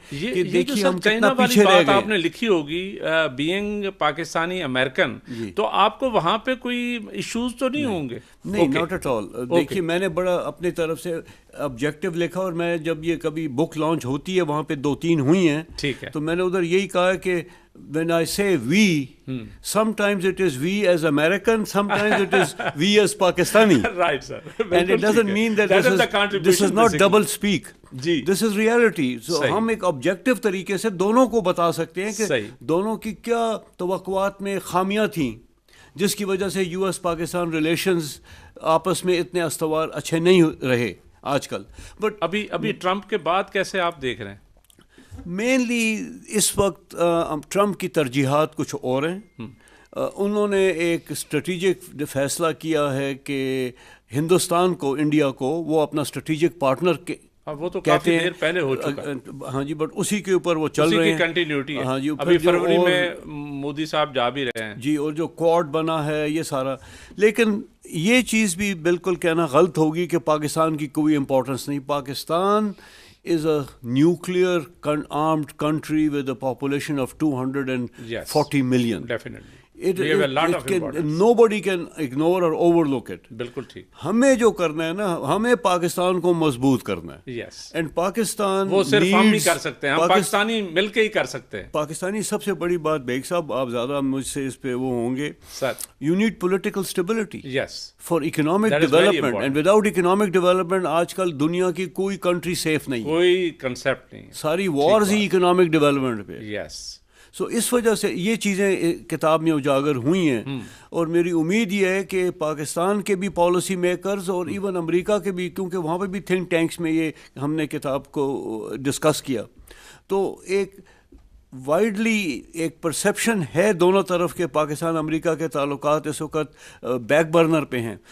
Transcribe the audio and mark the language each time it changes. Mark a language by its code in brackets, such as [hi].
[ur] یہ دیکھیے ہم کتنا پیچھے رہ گئے. آپ نے لکھی ہوگی بینگ پاکستانی امریکن، تو آپ کو وہاں پہ کوئی ایشوز تو نہیں ہوں گے؟ نہیں، [en] Not at all. [ur] دیکھیے میں نے بڑا اپنی طرف سے آبجیکٹو لکھا، اور میں جب یہ کبھی بک لانچ ہوتی ہے وہاں پہ 2-3 ہوئی ہیں، ٹھیک ہے، تو میں نے ادھر یہی کہا کہ [en] when I say we, sometimes it is we as American, sometimes it is we as Pakistani. Right, sir. And it doesn't mean that this is not double speak. This is reality. [ur] So ہم ایک objective طریقے سے دونوں کو بتا سکتے ہیں کہ دونوں کی کیا توقعات میں خامیاں تھیں جس کی وجہ سے یو ایس پاکستان ریلیشنز آپس میں اتنے استوار اچھے نہیں رہے آج کل. بٹ ابھی ٹرمپ کے بعد کیسے آپ دیکھ رہے ہیں؟ مینلی اس وقت ٹرمپ کی ترجیحات کچھ اور ہیں. انہوں نے ایک اسٹریٹجک فیصلہ کیا ہے کہ ہندوستان کو، انڈیا کو وہ اپنا اسٹریٹجک پارٹنر وہ تو کافی دیر پہلے ہو چکا. ہاں جی، بٹ اسی کے اوپر وہ چل رہے ہیں، کنٹینیوٹی ہے. ہاں جی، ابھی فروری میں مودی صاحب جا بھی رہے ہیں جی، اور جو کوڈ بنا ہے یہ سارا. لیکن یہ چیز بھی بالکل کہنا غلط ہوگی کہ پاکستان کی کوئی امپورٹنس نہیں. [en] Pakistan is a nuclear armed country with a population of 240 million. Definitely. We have a lot of importance. Nobody can ignore or overlook it. [ur] بالکل ٹھیک. ہمیں جو کرنا ہے نا، ہمیں پاکستان کو مضبوط کرنا ہے. [en] Yes. And Pakistan [ur] وہ صرف ہم نہیں کر سکتے ہیں، ہم پاکستانی مل کے ہی کر سکتے ہیں. پاکستانی سب سے بڑی بات بیگ صاحب، آپ زیادہ مجھ سے اس پہ وہ ہوں گے، سر، [en] you need political stability. Yes. For economic development. And without economic development [ur] آج کل دنیا کی کوئی کنٹری سیف نہیں، کوئی کنسیپٹ نہیں، ساری وارز ہی اکنامک ڈیولپمنٹ پہ. [en] Yes. [ur] سو اس وجہ سے یہ چیزیں کتاب میں اجاگر ہوئی ہیں، اور میری امید یہ ہے کہ پاکستان کے بھی پالیسی میکرز اور ایون امریکہ کے بھی، کیونکہ وہاں پہ بھی تھنک ٹینکس میں یہ ہم نے کتاب کو ڈسکس کیا، تو ایک وائڈلی ایک پرسیپشن ہے دونوں طرف کے پاکستان امریکہ کے تعلقات اس وقت بیک برنر پہ ہیں.